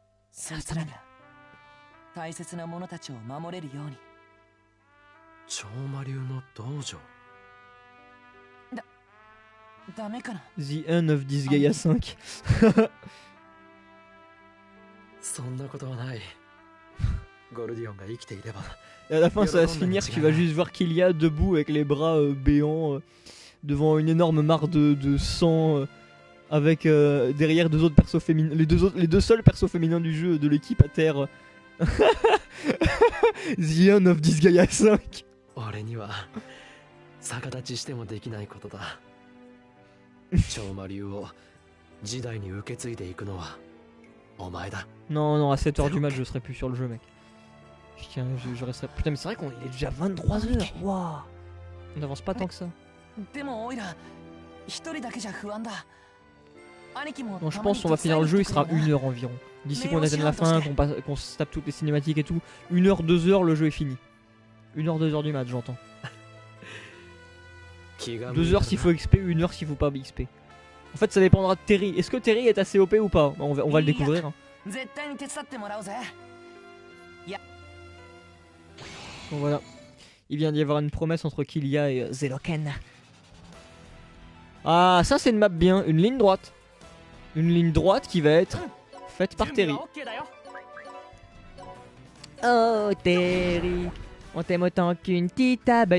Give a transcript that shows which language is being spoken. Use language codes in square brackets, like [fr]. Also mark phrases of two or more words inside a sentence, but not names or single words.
[ja] そいつらが大切な者たちを守れるように。超魔流の道場。ダメかな。 [en] The end of Disgaea 5. [ja] そんなことはない。ゴルディオンが生きていれば。 [fr] Et à la fin, ça va se finir, tu vas juste voir Killia debout avec les bras béants devant une énorme mare de sang, avec derrière deux autres persos féminins, les deux seuls persos féminins du jeu de l'équipe à terre. [en] The end of Disgaea 5. [ja] 俺には逆立ちしてもできないことだ。超魔流を時代に受け継いでいくのはお前だ。 [fr] Non, non, à 7h du match, je serai plus sur le jeu, mec. Putain, je resterai. Putain, mais c'est vrai qu'on est déjà 23h. Waouh. On n'avance pas tant que ça. [ja] でもオイラ一人だけじゃ不安だ。兄貴も [fr] Non, je pense qu'on va finir le jeu, il sera 1h environ. D'ici qu'on atteigne la fin, qu'on se tape toutes les cinématiques et tout. 1h, 2h, le jeu est fini. 1h, 2h du match, j'entends. 2h s'il faut XP, 1h s'il faut pas XP. En fait, ça dépendra de Terry. Est-ce que Terry est assez OP ou pas? On va le découvrir. Hein. [ja] 絶対に手伝ってもらうぜ。 [fr] Bon, voilà. Il vient d'y avoir une promesse entre Killia et Zeloken. Ah, ça c'est une map bien. Une ligne droite. Une ligne droite qui va être faite par Terry. Oh Terry, on t'aime autant qu'une petite abeille.